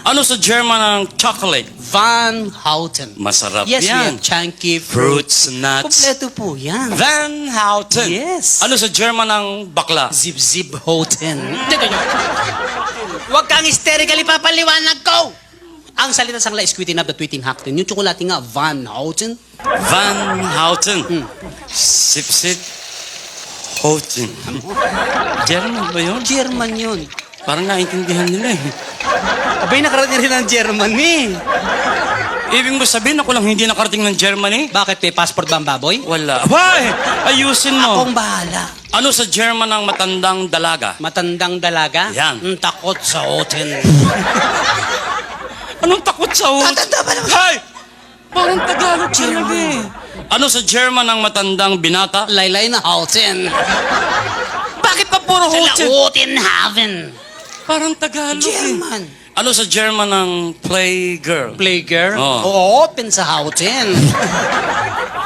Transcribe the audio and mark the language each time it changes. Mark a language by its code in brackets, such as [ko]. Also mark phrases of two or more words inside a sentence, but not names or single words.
[tl] Ano sa German ang chocolate? Van Houten. Masarap Yes, yan. yan. Chunky [en] Fruits, nuts. [tl] Kompleto po yan. Van Houten. Yes. Ano sa German ang bakla? Zip-zip Houten. Huwag kang hysterically papaliwanag ko! Ang salita sang la [en] is quitting up the tweeting Houten. [tl] Yung tsokolate nga, Van Houten. Van Houten. Sip-sip. Houten. German ba yun? German yun. Parang naintindihan nila eh. Abay, nakarating rin ng German eh. Ibig mo sabihin ako lang hindi nakarating ng Germany? Bakit may passport ba ang baboy? Wala. Why? Ayusin mo. Akong bahala. Ano sa German ang matandang dalaga? Matandang dalaga? Yan. Takot sa Houten. Anong takot sa hotel? Matanda ba naman? Hay! Parang Tagalog talaga eh. Ano sa German ang matandang binata? Laylay na Houten. Bakit pa puro hotel? Houten Haven. Parang Tagalog German. eh. Ano sa German ang playgirl? Playgirl? Oo. Oo, open sa Houten.